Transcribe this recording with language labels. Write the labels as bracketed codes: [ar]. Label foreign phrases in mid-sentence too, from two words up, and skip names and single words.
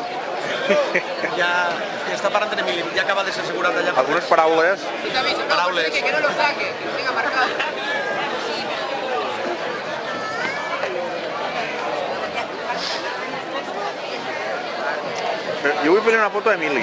[ca] Ja està parlant de Emili, ja acaba de ser segurata allà. Algunes paraules. Paraules. [es] Que no lo saque, que lo tenga marcado. [ca] Jo vull fer una foto d'Emili.